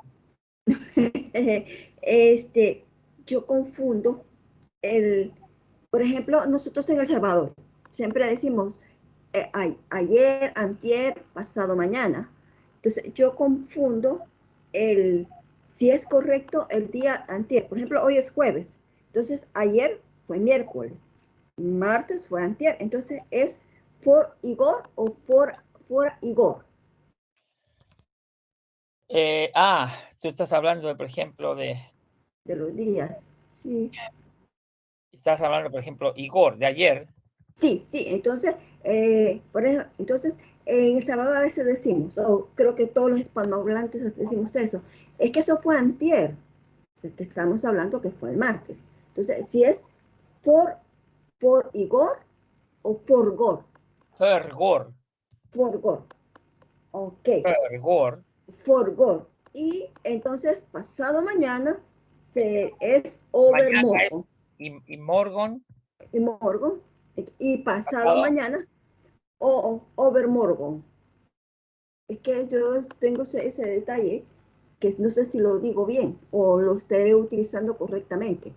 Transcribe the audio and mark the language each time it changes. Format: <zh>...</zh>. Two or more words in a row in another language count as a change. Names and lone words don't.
<es>yo confundo por ejemplo, nosotros en El Salvador siempre decimos ayer, antier, pasado mañana. Entonces yo confundo si es correcto el día antier. Por ejemplo, hoy es jueves. Entonces ayer fue miércoles. Martes fue antier. Entonces es for Igor o for Igor. Tú estás hablando, por ejemplo, de los días. Sí. Estás hablando, por ejemplo, Igor, de ayer. Sí, entonces, por eso, entonces, en El Salvador a veces decimos, creo que todos los hispanohablantes decimos eso, es que eso fue antier. O sea, que estamos hablando que fue el martes. Entonces, si es for Igor o forgot. Fergor. Forgot. Ok. Fergor. Forgot. Y entonces, pasado mañana es Mañana overmorgon. es y morgon. Y morgon. Y pasado Pasado. mañana, overmorgon. Es que yo tengo ese detalle que no sé si lo digo bien o lo estaré utilizando correctamente.</es>